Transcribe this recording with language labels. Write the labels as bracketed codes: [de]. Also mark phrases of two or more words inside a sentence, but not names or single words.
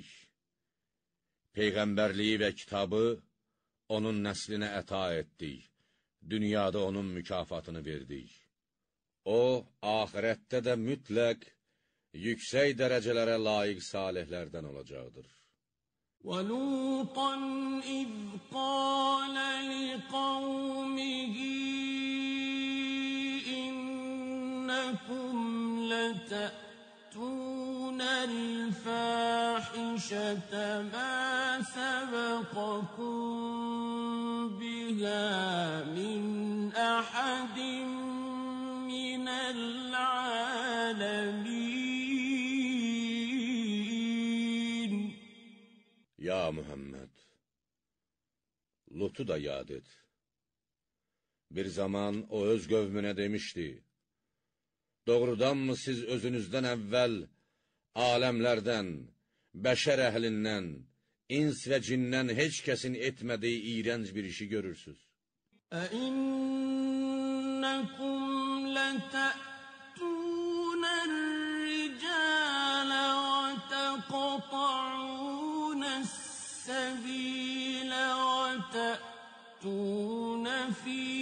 [az] Peyğəmbərliyi və kitabı onun nəslinə əta etdik. Dünyada onun mükafatını verdik. O, ahirətdə də mütləq, yüksək dərəcələrə layiq salihlərdən olacaqdır. [ar] وَلُوطًا إِذْ قَالَ لِقَوْمِهِ إِنَّكُمْ لَتَأْتُونَ الْفَاحِشَةَ مَا سَبَقَكُم بِهَا مِنْ أَحَدٍ مِّنَ الْعَالَمِينَ. [az] Ya Muhammed, Lut'u da yad et. Bir zaman o öz qövmünə demişdi, doğrudanmı siz özünüzdən əvvəl aləmlərdən, bəşər əhlindən, ins və cindən heç kəsin etmədiyi iyrənc bir işi görürsünüz? [ar] أَإِنَّكُمْ لَتَأْتُونَ الرِّجَالَ وَتَقْطَعُونَ السَّبِيلَ وَتَأْتُونَ فِي